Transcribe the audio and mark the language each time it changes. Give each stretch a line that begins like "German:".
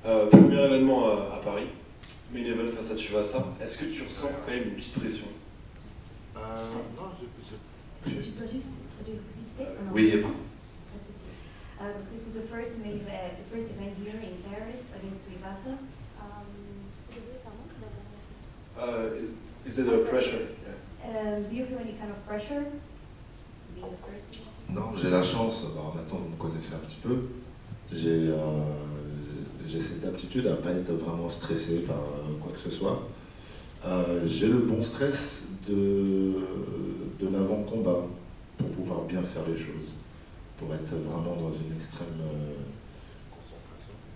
French: Premier événement à Paris, main event face à Tuivasa. Est-ce que tu ressens quand même une petite pression? Non, Je dois juste traduire vite fait. Oui. Pas de souci.
English: This is the first event here in Paris against Tuivasa.
French: Désolé, pardon.
English: Is it a pressure? Do you feel any kind of pressure being the first event?
French: Non, j'ai la chance, alors maintenant vous me connaissez un petit peu, j'ai cette aptitude à ne pas être vraiment stressé par quoi que ce soit. J'ai le bon stress de l'avant-combat pour pouvoir bien faire les choses, pour être vraiment dans une extrême concentration.